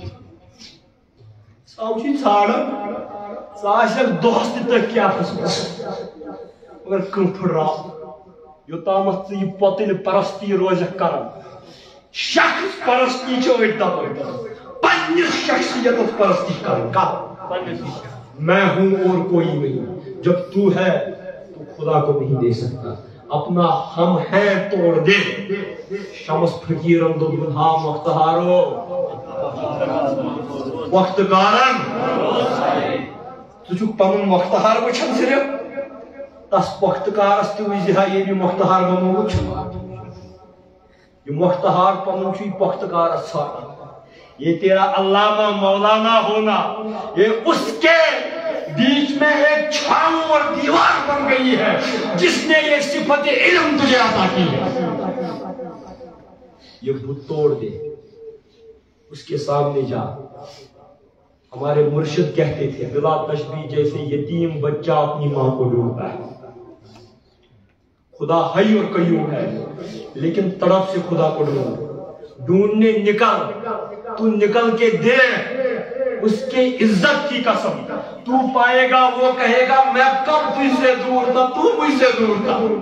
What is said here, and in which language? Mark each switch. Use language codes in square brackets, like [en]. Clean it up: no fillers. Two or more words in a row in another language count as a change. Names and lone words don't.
[ks] ساو چھی ژھانڈان ژٕ آسکھ دۄہس تہِ تٔتھۍ کیفس منٛز مگر کٕنفٕڑ رات یوٚتامتھ ژٕ یہِ پۄتٕلۍ پرستی روزکھ کران شخص پرستی چھِ أڑۍ دپان پننِس شخصیتس پرستی کران [ur] میں ہوں اور کوئی نہیں جب تو ہے تو خدا کو نہیں دے سکتا اپنا ہم ہے توڑ دے [ks] شمس فقیرن دوٚپُن ہا مختارو وقت کارن ژٕ چھُکھ پنُن مختار وٕچھان صرف تس وقت کارس تہِ وٕچھِ ہا ییٚلہِ مختار بنومُت چھُ یہ مختار پنن چھُ وقت کارس ژھانڈان [ur] یہ تیرا علامہ مولانا ہونا یہ اس کے بیچ میں ایک چھاؤں اور دیوار بن گئی ہے جس نے یہ صفت علم تجھے عطا کی ہے یہ بت توڑ دے اس کے سامنے جا ہمارے مرشد کہتے تھے بلا تشبیہ جیسے یتیم بچہ اپنی ماں کو ڈھونڈتا ہے خدا حی اور قیوم ہے لیکن تڑپ سے خدا کو ڈھونڈنے نکل تو نکل کے دے اس کے عزت کی قسم تو پائے گا وہ کہے گا میں کب تجھ سے دور تھا تو مجھ سے دور تھا